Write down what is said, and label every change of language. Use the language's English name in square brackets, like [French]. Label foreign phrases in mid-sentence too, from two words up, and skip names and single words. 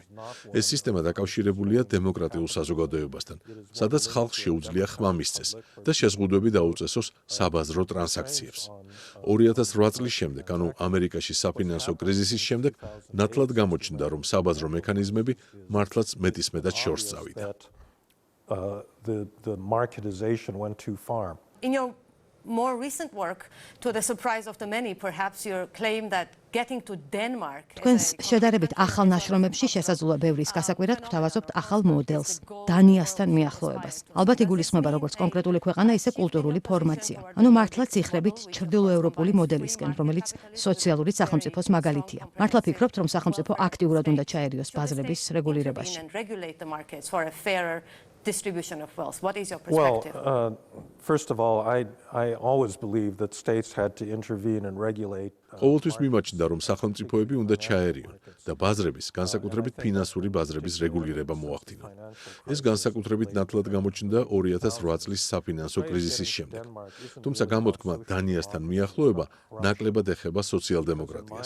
[Georgian] ეს სისტემა დაკავშირებულია დემოკრატიულ საზოგადოებასთან, სადაც ხალხს შეუძლია ხმა მისცეს და შეზღუდვები დაუწესოს საბაზრო ტრანსაქციებს. 2008 წლის შემდეგ, ანუ ამერიკაში საფინანსო კრიზისის შემდეგ, ნათლად გამოჩნდა, რომ საბაზრო მექანიზმები მართლაც მეტისმეტად შორს წავიდა. [English] The marketization went too far. In your more recent work, to the surprise of the many, perhaps your claim that getting to Denmark. [Georgian] თქვენს შედარებით ახალ ნაშრომებში შესაძლოა ბევრის გასაკვირად გვთავაზობთ ახალ მოდელს, დანიასთან მიახლოებას. ალბათ იგულისხმება როგორც კონკრეტული ქვეყანა, ისე კულტურული ფორმაცია. ანუ მართლაც იხრებით ჩრდილოევროპული მოდელისკენ, რომელიც სოციალური სახელმწიფოს მაგალითია. მართლა ფიქრობთ, რომ სახელმწიფო აქტიურად უნდა ჩაერიოს ბაზრების რეგულირებაში. [English] Distribution of wealth. What is your perspective? Well, first of all, I always believed that states had to intervene and regulate. [Georgian] ყოველთვის მიმაჩნდა, რომ სახელმწიფოები უნდა ჩაერიონ და ბაზრების, განსაკუთრებით ფინანსური ბაზრების რეგულირება მოახდინონ. ეს განსაკუთრებით ნათლად გამოჩნდა 2008 წლის საფინანსო კრიზისის შემდეგ. თუმცა გამოთქმა დანიასთან მიახლოება ნაკლებად ეხება სოციალ-დემოკრატიას.